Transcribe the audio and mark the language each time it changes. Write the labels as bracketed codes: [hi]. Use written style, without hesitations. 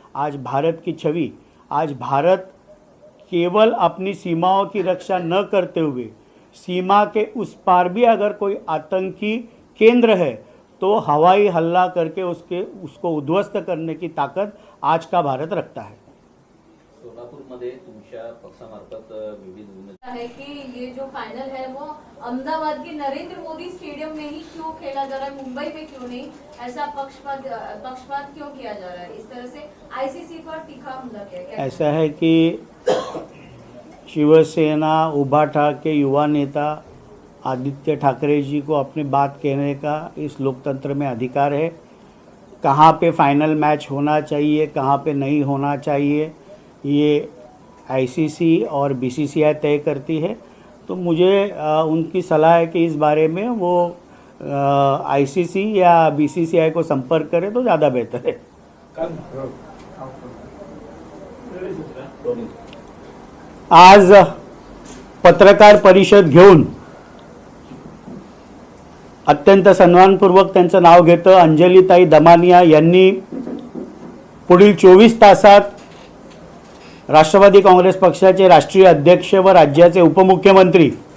[hi] आज भारत की छवि, आज भारत केवल अपनी सीमाओं की रक्षा न करते हुए सीमा के उस पार भी अगर कोई आतंकी केंद्र है तो हवाई हल्ला करके उसको उद्ध्वस्त करने की ताकत आज का भारत रखता है। [mr] भाजपमध्ये तुमच्या पक्षामार्फत विविध उमेदवार [hi] है कि ये जो फाइनल है वो अहमदाबाद के नरेंद्र मोदी स्टेडियम में ही क्यों खेला जा रहा है, मुंबई में क्यों नहीं? ऐसा पक्षपात क्यों किया जा रहा है? इस तरह से आईसीसी पर तीखा हमला किया। ऐसा है कि शिवसेना उभाटा के युवा नेता आदित्य ठाकरे जी को अपनी बात कहने का इस लोकतंत्र में अधिकार है। कहाँ पे फाइनल मैच होना चाहिए, कहाँ पे नहीं होना चाहिए, ये आईसीसी और बीसीसीआई तय करती है। तो मुझे उनकी सलाह है कि इस बारे में वो आईसीसी या बीसीसीआई को संपर्क करें तो ज़्यादा बेहतर है। [mr] आज पत्रकार परिषद घेऊन अत्यंत सन्मानपूर्वक त्यांचं नाव घेतं अंजलीताई दमानिया यांनी पुढील 24 तासात राष्ट्रवादी काँग्रेस पक्षाचे राष्ट्रीय अध्यक्ष व राज्याचे उपमुख्यमंत्री